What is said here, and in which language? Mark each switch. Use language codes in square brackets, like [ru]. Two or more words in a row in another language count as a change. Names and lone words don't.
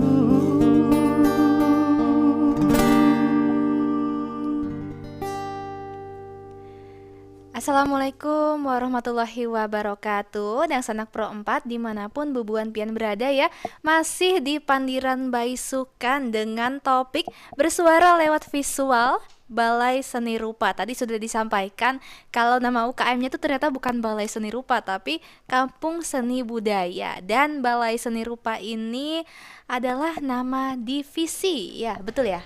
[ar] السلام عليكم ورحمة الله وبركاته. [bjn] Dan sanak Pro 4 dimanapun bubuan pian berada ya, masih di Pandiran Baisukan dengan topik bersuara lewat visual Balai Seni Rupa. [id] Tadi sudah disampaikan kalau nama UKM-nya itu ternyata bukan Balai Seni Rupa tapi Kampung Seni Budaya. Dan Balai Seni Rupa ini adalah nama divisi, ya betul ya?